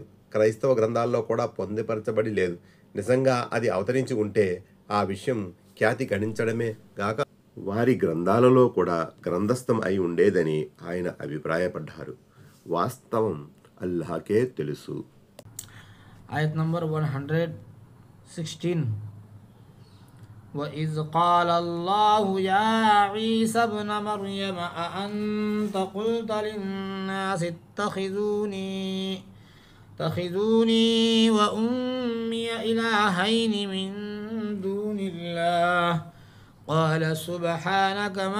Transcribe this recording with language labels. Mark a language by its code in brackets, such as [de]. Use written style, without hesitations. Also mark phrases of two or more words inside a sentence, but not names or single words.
[te] క్రైస్తవ గ్రంథాల్లో కూడా పొందుపరచబడి లేదు. నిజంగా అది అవతరించి ఉంటే ఆ విషయం ఖ్యాతి గణించడమే గాక వారి గ్రంథాలలో కూడా గ్రంథస్థం అయి ఉండేదని ఆయన అభిప్రాయపడ్డారు. వాస్తవం అల్లాహకే తెలుసు. ఆయత్ నంబర్ [ar] 116 وإذ قال الله يا عيسى ابن مريم أأنت قلت للناس اتخذوني وأمي إلهين من دون الله قال سبحانك